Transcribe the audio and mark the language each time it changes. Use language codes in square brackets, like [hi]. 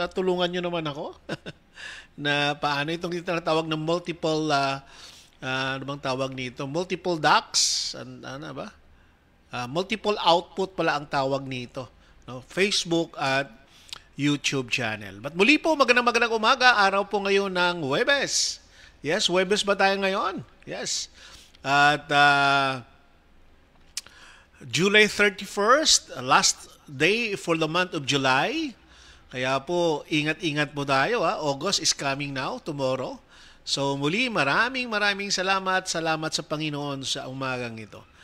[tl] Tulungan niyo naman ako. Na paano itong tinatawag ng multiple ano bang tawag nito? Multiple DACs, ano ba? Multiple output pala ang tawag nito, no? Facebook at YouTube channel. But muli po, magandang umaga. Araw po ngayon ng Huwebes. Yes, Huwebes ba tayo ngayon? [en] Yes. At July 31st, last day for the month of July. [tl] Kaya po, ingat-ingat po tayo. [en] August is coming now, tomorrow. [tl] So muli, maraming salamat sa Panginoon sa umagang ito.